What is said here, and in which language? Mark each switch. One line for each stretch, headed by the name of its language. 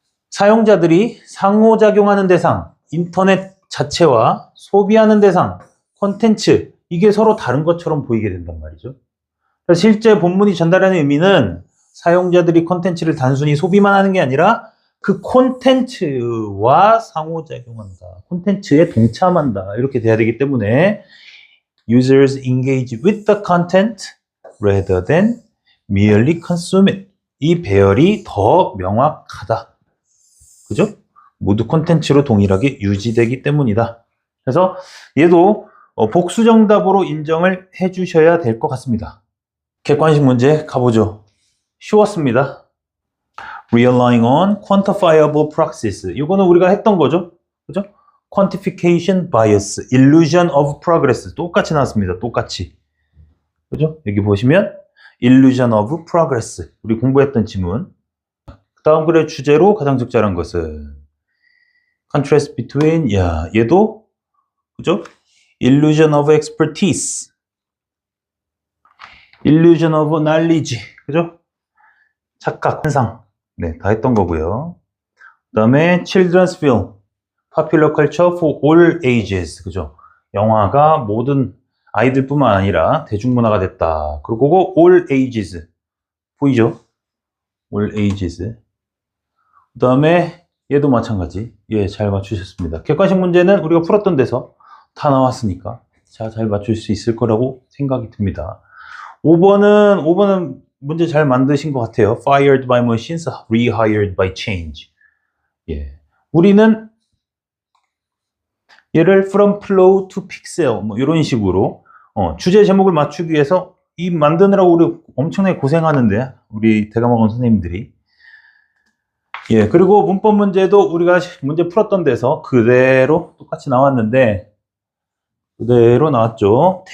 Korean: 사용자들이 상호작용하는 대상, 인터넷 자체와 소비하는 대상, 콘텐츠, 이게 서로 다른 것처럼 보이게 된단 말이죠. 그래서 실제 본문이 전달하는 의미는 사용자들이 콘텐츠를 단순히 소비만 하는 게 아니라 그 콘텐츠와 상호작용한다. 콘텐츠에 동참한다. 이렇게 돼야 되기 때문에
English: users engage with the content rather than merely consume it.
Korean: 이 배열이 더 명확하다. 그죠? 모두 콘텐츠로 동일하게 유지되기 때문이다. 그래서 얘도 복수 정답으로 인정을 해주셔야 될 것 같습니다. 객관식 문제 가보죠. 쉬웠습니다.
English: Relying on quantifiable proxies.
Korean: 이거는 우리가 했던 거죠. 그죠?
English: Quantification bias, illusion of progress.
Korean: 똑같이 나왔습니다. 똑같이. 그죠? 여기 보시면
English: illusion of progress.
Korean: 우리 공부했던 지문. 다음 글의 주제로 가장 적절한 것은
English: contrast between,
Korean: 야, 얘도 그죠?
English: illusion of expertise, illusion of knowledge,
Korean: 그죠? 착각, 환상, 네, 다 했던 거고요. 그 다음에
English: children's film, popular culture for all ages,
Korean: 그죠? 영화가 모든 아이들뿐만 아니라 대중문화가 됐다. 그리고
English: all ages,
Korean: 보이죠?
English: all ages.
Korean: 그 다음에 얘도 마찬가지. 예, 잘 맞추셨습니다. 객관식 문제는 우리가 풀었던 데서 다 나왔으니까 잘 맞출 수 있을 거라고 생각이 듭니다. 5번은 문제 잘 만드신 것 같아요.
English: Fired by machines, rehired by change.
Korean: 예, 우리는 얘를
English: from flow to pixel
Korean: 뭐 이런 식으로 주제 제목을 맞추기 위해서 이 만드느라고 우리 엄청나게 고생하는데 우리 대감학원 선생님들이 예, 그리고 문법 문제도 우리가 문제 풀었던 데서 그대로 똑같이 나왔는데 그대로 나왔죠.